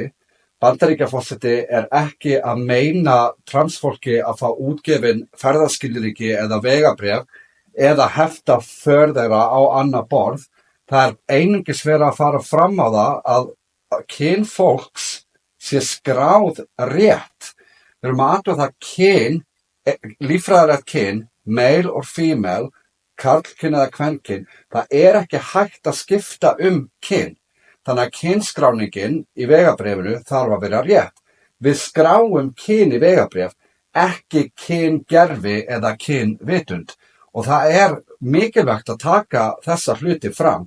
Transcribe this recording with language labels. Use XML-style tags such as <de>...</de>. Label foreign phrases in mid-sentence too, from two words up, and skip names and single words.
<is>Bandaríkjaforseti ekki að meina transfólki að fá útgefin ferðaskilríki eða vegabréf eða hefta för þeirra á annað borð. Það einungis verið að fara fram á það að kyn fólks sé skráð rétt. Við erum að athuga það kyn, líffræðilegt kyn,</is> <en>male or female,</en> <is>karlkyn eða kvenkyn, það ekki hægt að skipta kyn. Þannig að kynskráningin í vegabréfinu þarf að vera rétt. Við skráum kyn í vegabréf, ekki kyngervi eða kynvitund. Og það mikilvægt að taka þessa hluti fram.</is>